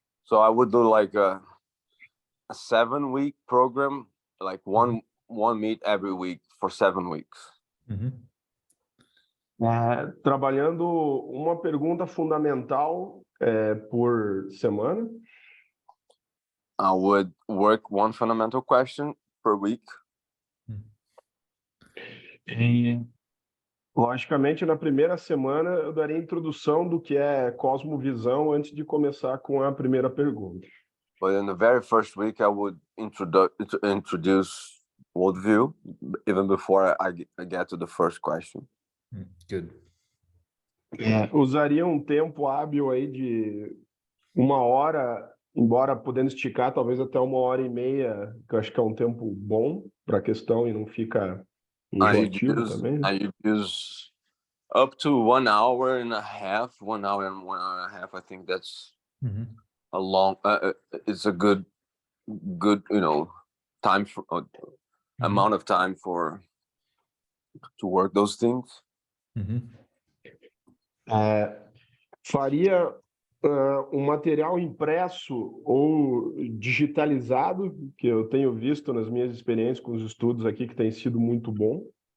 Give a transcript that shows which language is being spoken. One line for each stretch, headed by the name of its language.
English: So I would do like a 7-week program, like one meet every week for 7 weeks. Mhm.
Portuguese: Trabalhando uma pergunta fundamental por semana.
English: I would work one fundamental question per week.
Portuguese: E, logicamente, na primeira semana eu daria a introdução do que é cosmovisão antes de começar com a primeira pergunta.
English: But in the very first week, I would introduce worldview, even before I get to the first question. Good.
Portuguese: Usaria um tempo hábil aí de 1 hora, embora podendo esticar talvez até 1h30, que eu acho que é um tempo bom para a questão e não fica enjoativo também. Né?
English: I use up to 1 hour and a half, 1 hour and 1 hour and a half. I think that's a long. It's a good, time for amount of time to work those things.
Portuguese: Faria um material impresso ou digitalizado, que eu tenho visto nas minhas experiências com os estudos aqui, que tem sido muito bom.